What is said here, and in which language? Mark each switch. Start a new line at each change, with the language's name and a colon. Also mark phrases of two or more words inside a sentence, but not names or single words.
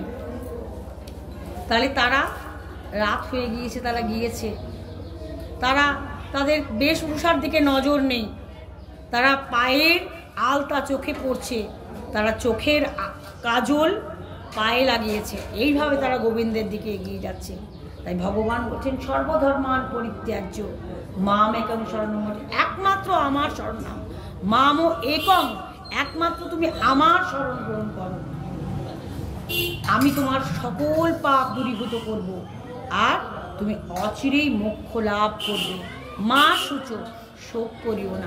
Bangla: তাহলে তারা রাত হয়ে গিয়েছে, তারা গিয়েছে, তারা তাদের বেশভূষার দিকে নজর নেই, তারা পায়ের আলতা চোখে পড়ছে, তারা চোখের কাজল পায়ে লাগিয়েছে, এইভাবে তারা গোবিন্দের দিকে এগিয়ে যাচ্ছে। তাই ভগবান বলছেন
Sanskrit: সর্বধর্মান পরিত্যাজ্য মাম একং শরণং,
Bangla: একমাত্র আমার শরণ নাও।
Sanskrit: মাম একং,
Bangla: একমাত্র তুমি আমার শরণ গ্রহণ করো, আমি তোমার সকল পাপ দূরীভূত করব আর তুমি অচিরেই মোক্ষ লাভ করবে।
Sanskrit: মা সূচো,
Bangla: শোক করিও না।